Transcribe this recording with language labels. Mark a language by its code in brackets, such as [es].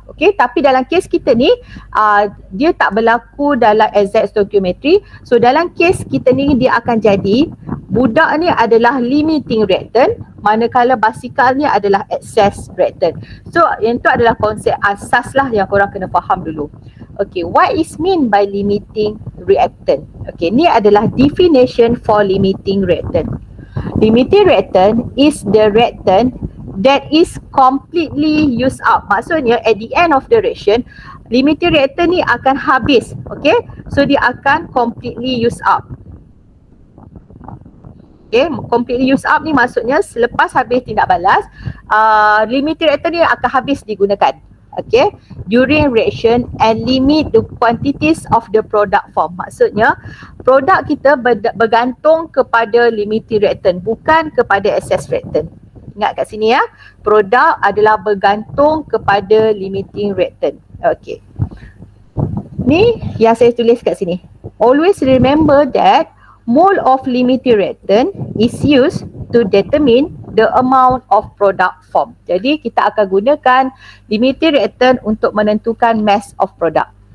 [ms] Okay, tapi dalam kes kita ni, dia tak berlaku dalam exact stoichiometry. So dalam kes kita ni, dia akan jadi budak ni adalah limiting reactant, manakala basikal ni adalah excess reactant. So yang tu adalah konsep asas lah yang korang kena faham dulu. [en] Okay, what is mean by limiting reactant? Okay, [ms] ni adalah [en] definition for limiting reactant. Limiting reactant is the reactant that is completely used up. [ms] Maksudnya [en] at the end of the reaction, [ms] limiting reactant ni akan habis. [en] Okay, so [ms] dia akan [en] completely used up. [ms] Okay, completely use up ni maksudnya selepas habis tindak balas, limiting reactant ni akan habis digunakan. [en] Okay, during reaction and limit the quantities of the product form. [ms] Maksudnya produk kita bergantung kepada limiting reactant, bukan kepada excess reactant. Ingat kat sini ya, produk adalah bergantung kepada limiting reactant. Okay, ni yang saya tulis kat sini. [en] Always remember that mole of limiting reactant is used to determine the amount of product form. [ms] Jadi kita akan gunakan limiting reactant untuk menentukan [en] mass of product.